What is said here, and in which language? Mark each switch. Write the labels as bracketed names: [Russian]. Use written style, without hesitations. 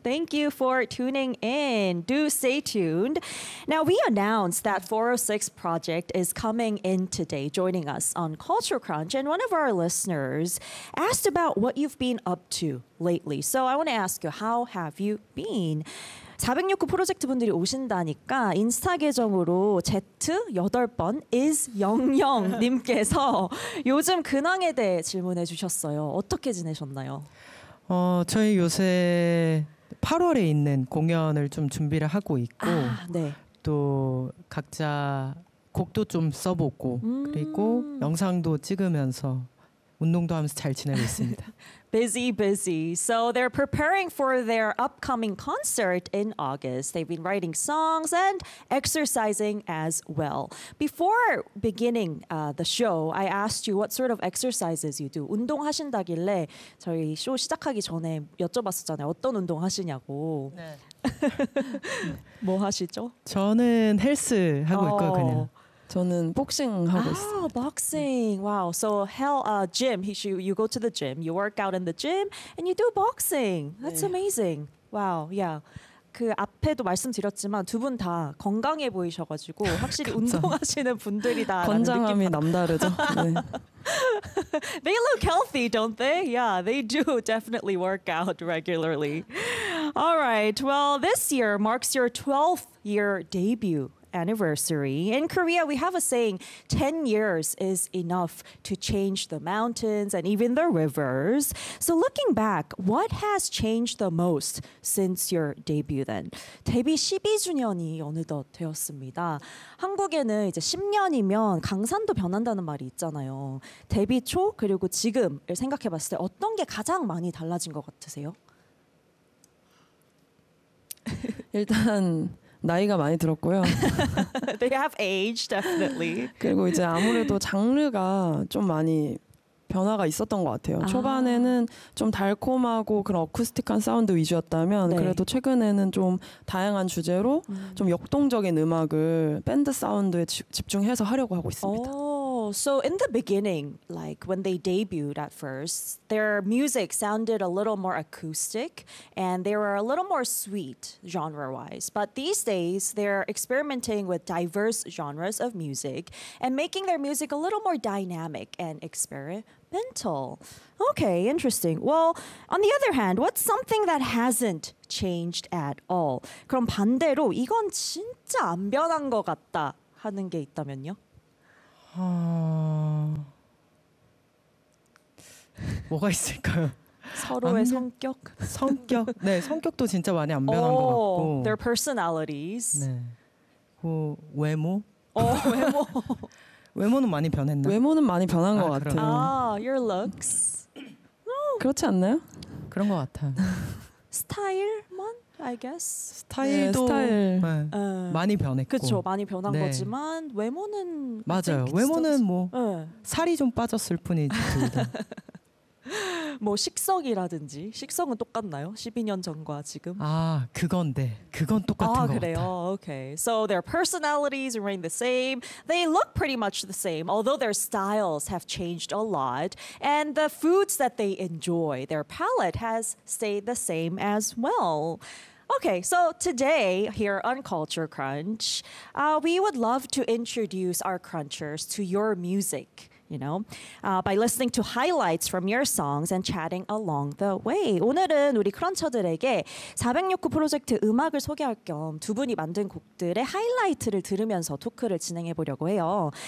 [English] Thank you for tuning in. Do stay tuned. Now we announced that 406 project is coming in today joining us on Culture Crunch and one of our listeners asked about what you've been up to lately. So I want to ask you, how have you been? [Korean] 406 프로젝트 분들이 오신다니까 인스타 계정으로 Z8번 is 00님께서 요즘 근황에 대해 질문해 주셨어요. 어떻게 지내셨나요? 저희 요새 8월에 있는 공연을 좀 준비를 하고 있고 아, 네. 또 각자 곡도 좀 써보고 그리고 영상도 찍으면서 운동도 하면서 잘 지내고 있습니다. [English] Busy, busy. So they're preparing for their upcoming concert in August. They've been writing songs and exercising as well. Before beginning the show, I asked you what sort of exercises you do. [Korean] 운동하신다길래 저희 쇼 시작하기 전에 여쭤봤었잖아요. 어떤 운동 하시냐고. 네. 뭐 하시죠? 저는 헬스 하고 있고요, 그냥. 저는 복싱 하고 있어요. 아, 복싱. 와우. [English] So, gym. You go to the gym. You work out in the gym and you do boxing. That's 네. amazing. Wow. Yeah. [Korean] 그 앞에도 말씀드렸지만 두 분 다 건강해 보이셔 가지고 확실히 운동하시는 분들이다라는 건장함이 남다르죠. 네. [English] They look healthy, don't they? Yeah, they do definitely work out regularly. All right. Well, this year marks your 12th year debut. Anniversary. In Korea, we have a saying, 10 years is enough to change the mountains and even the rivers. So looking back, what has changed the most since your debut then? [Korean] 데뷔 12주년이 어느덧 되었습니다. 한국에는 이제 10년이면 강산도 변한다는 말이 있잖아요. 데뷔 초 그리고 지금을 생각해 봤을 때 어떤 게 가장 많이 달라진 것 같으세요? 일단 나이가 많이 들었고요. [English] They have aged, definitely. [Korean] 그리고 이제 아무래도 장르가 좀 많이 변화가 있었던 것 같아요. 아. 초반에는 좀 달콤하고 그런 어쿠스틱한 사운드 위주였다면 네. 그래도 최근에는 좀 다양한 주제로 좀 역동적인 음악을 밴드 사운드에 집중해서 하려고 하고 있습니다. [English] So in the beginning, like when they debuted at first, their music sounded a little more acoustic and they were a little more sweet genre-wise. But these days, they're experimenting with diverse genres of music and making their music a little more dynamic and experimental. Okay, interesting. Well, on the other hand, what's something that hasn't changed at all? [Korean] 그럼 반대로 이건 진짜 안 변한 것 같다 하는 게 있다면요? 뭐가 있을까요? 서로의 성격? 성격? 네, 성격도 진짜 많이 안 변한 것 같고 [English] Their personalities [Korean] 네. 외모? 외모 외모는 많이 변했나? 외모는 많이 변한 것 같아요 [English] 아, your looks [Korean] 그렇지 않나요? 그런 것 같아요 스타일만? [English] I guess [Korean] 스타일도 네, 스타일. 네. 많이 변했고 그렇죠 많이 변한 네. 거지만 외모는 맞아요 외모는 뭐 네. 살이 좀 빠졌을 뿐이지 뭐 식성이라든지 식성은 똑같나요? 12년 전과 지금? 아 그건데 그건 똑같은 거 같아. 아 그래요? 같아. [English] Okay. So their personalities remain the same. They look pretty much the same, although their styles have changed a lot. And the foods that they enjoy, their palate has stayed the same as well. Okay, so today here on Culture Crunch, we would love to introduce our crunchers to your music, you know, by listening to highlights from your songs and chatting along the way. [Korean] 오늘은 우리 크런처들에게 406구 프로젝트 음악을 소개할 겸 두 분이 만든 곡들의 하이라이트를 들으면서 토크를 진행해 보려고 해요.